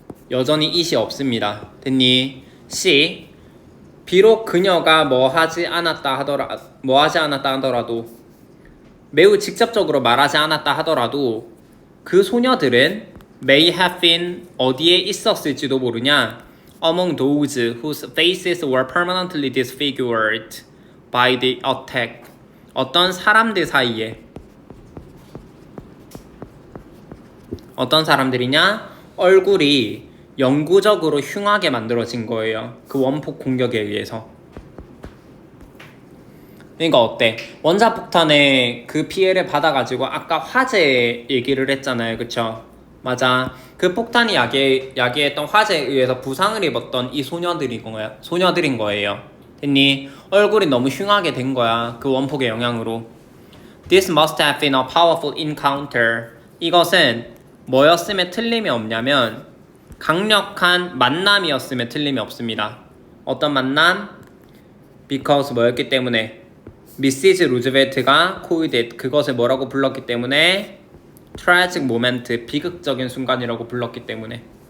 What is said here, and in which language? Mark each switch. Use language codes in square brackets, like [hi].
[ko] 여전히 it이 없습니다. 됐니? C. 비록 그녀가 뭐 하지 않았다 하더라도, 매우 직접적으로 말하지 않았다 하더라도 그 소녀들은 [en] may have been, [ko] 어디에 있었을지도 모르냐? [en] among those whose faces were permanently disfigured by the attack. [ko] 어떤 사람들 사이에. 어떤 사람들이냐? 얼굴이 영구적으로 흉하게 만들어진 거예요. 그 원폭 공격에 의해서. 그러니까 어때? 원자폭탄의 그 피해를 받아가지고 아까 화재 얘기를 했잖아요, 그쵸? 맞아. 그 폭탄이 야기했던 화재에 의해서 부상을 입었던 이 소녀들인 거예요. 됐니? 얼굴이 너무 흉하게 된 거야, 그 원폭의 영향으로. [en] This must have been a powerful encounter. [ko] 이것은 뭐였음에 틀림이 없냐면 강력한 만남이었음에 틀림이 없습니다. 어떤 만남? Because 뭐였기 때문에? 미시즈 루즈벨트가 코이댓, 그것을 뭐라고 불렀기 때문에? [en] tragic moment, [ko] 비극적인 순간이라고 불렀기 때문에.